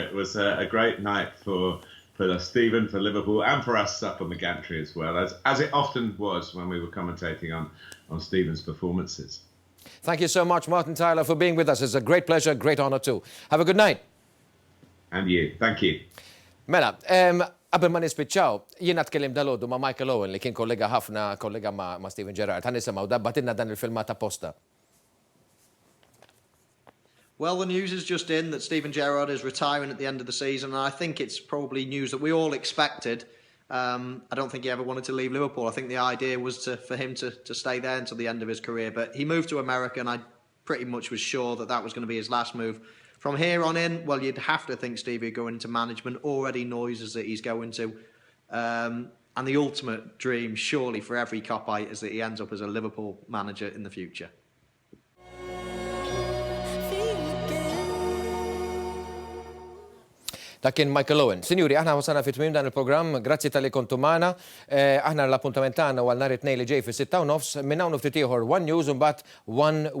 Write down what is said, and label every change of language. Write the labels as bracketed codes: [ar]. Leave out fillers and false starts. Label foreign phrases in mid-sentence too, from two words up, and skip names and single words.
[en] It was a great night for Stephen, for Liverpool, and for us up on the gantry as well, as it often was when we were commentating on Stephen's performances. Thank you so much, Martin Tyler, for being with us. It's a great pleasure, great honour too. Have a good night. And you. Thank you. [mt] Mela, qabel ma nispiċċaw, jiena tkellim dal-għoddu ma' Michael Owen li kien kollega ma' Steven Gerrard. Ħan nisimgħu dabbatilna dan il-filmat apposta. [en] Well, the news is just in that Steven Gerrard is retiring at the end of the season, and I think it's probably news that we all expected. I don't think he ever wanted to leave Liverpool. I think the idea was for him to stay there until the end of his career. But he moved to America, and I pretty much was sure that was going to be his last move. From here on in, well, you'd have to think Stevie going into management. Already noises that he's going to. And the ultimate dream, surely, for every copite is that he ends up as a Liverpool manager in the future. [mt] Dak kien Michael Owen. Sinjuri, aħna wasalna fit-tmiem dan il-programm, grazzi tal-li kontu magħna. Aħna l-appuntament tagħna għal nhar it-tnejn li ġej fis-6:30 minn hawn ftit ieħor One News u mbagħad One Week.